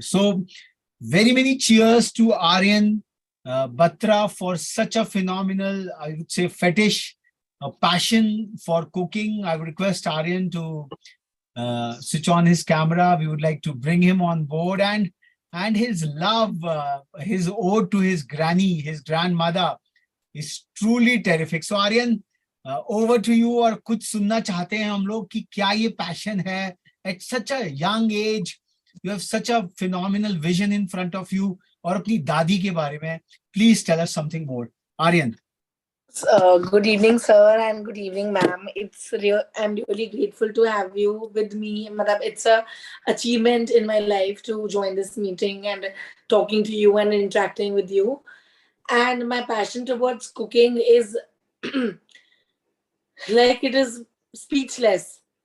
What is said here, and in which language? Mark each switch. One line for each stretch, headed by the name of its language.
English: So, very many cheers to Aryan Batra for such a phenomenal, I would say, fetish, a passion for cooking. I would request Aryan to switch on his camera. We would like to bring him on board, and his love, his ode to his granny, his grandmother, is truly terrific. So Aryan, over to you.
Hindi: और कुछ सुनना चाहते हैं हम लोग कि क्या ये passion है
English: at such a young age. You have such a phenomenal vision in front of you.
Hindi: और अपनी दादी के बारे में,
English: please tell us something more. Aryan. Good evening, sir, and good evening, ma'am. I'm really grateful to have you with me. Madam, it's a achievement in my life to join this meeting and talking to you and interacting with you. And my passion towards cooking is like it is speechless.